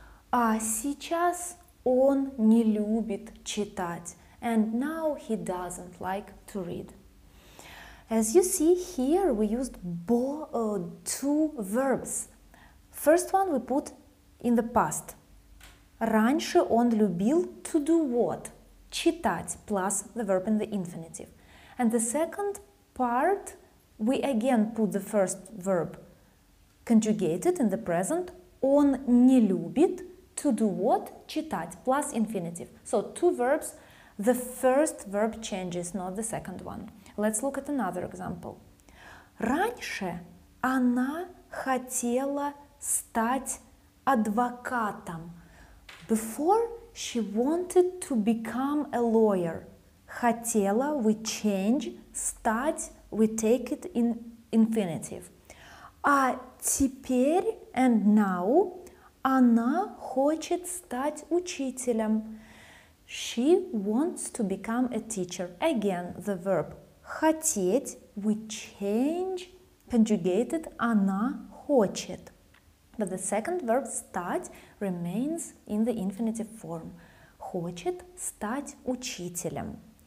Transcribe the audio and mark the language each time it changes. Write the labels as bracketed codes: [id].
[ru] А сейчас он не любит читать. [en] And now he doesn't like to read. As you see here, we used two verbs. First one we put in the past. [ru] Раньше он любил [en] to do what? Читать plus the verb in the infinitive. And the second part, we again put the first verb conjugated in the present. [ru] Он не любит [en] to do what? Читать, plus infinitive. So two verbs, the first verb changes, not the second one. Let's look at another example. [ru] Раньше она хотела стать адвокатом. [en] Before, she wanted to become a lawyer. Хотела, we change, стать, we take it in infinitive. [ru] А теперь, [en] and now, [ru] она хочет стать учителем. [en] She wants to become a teacher. Again, the verb хотеть, we change, conjugated, [ru] она хочет. [en] But the second verb стать remains in the infinitive form. [ru] Хочет стать учителем.